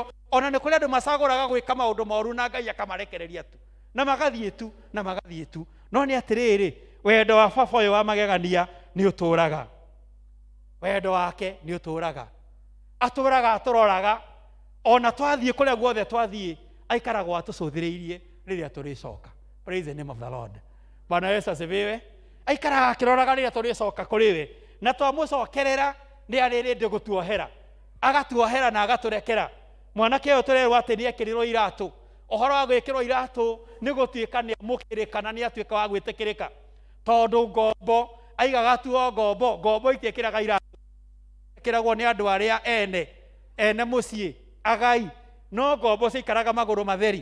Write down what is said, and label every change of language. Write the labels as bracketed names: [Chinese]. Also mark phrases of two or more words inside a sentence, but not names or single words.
[Kikuyu] Ona nĩ kũrĩ andũ macagũraga gwĩka maũndũ moru na Ngai akamarekereria tu na magathiĩ tu no nĩ atĩrĩrĩ wendo wa baba ũyũ wa magegania nĩ ũtũũraga. Wendo wake nĩ ũtũũraga atũroraga ona twathiĩ kũrĩa guothe twathiĩ aikaragwo atũcũthĩrĩirie rĩrĩa tũrĩcoka. [English] Praise the name of the Lord. [Swahili] Bwana Yesu asifiwe. [Kikuyu] Aikaraga akĩroraga rĩrĩa tũrĩcoka kũrĩ we na twamũcokerera nĩ arĩ rĩndĩ gũtuohera agatuohera na agatũrekera. Mwanake ũyũ tũrerwo atĩ nĩ ekĩrirwo iratũ. Ũhoro wa gwĩkĩrwo iratũ nĩ gũtuĩka nĩ mũkĩrĩka na nĩ atuĩka wa gwĩtĩkĩrĩka tondũ ngombo aigaga tuo ngombo itiĩkĩraga iratũ ĩkĩragwo nĩ andũ arĩa ene mũciĩ agai no ngombo ciikaraga magũrũ matheri.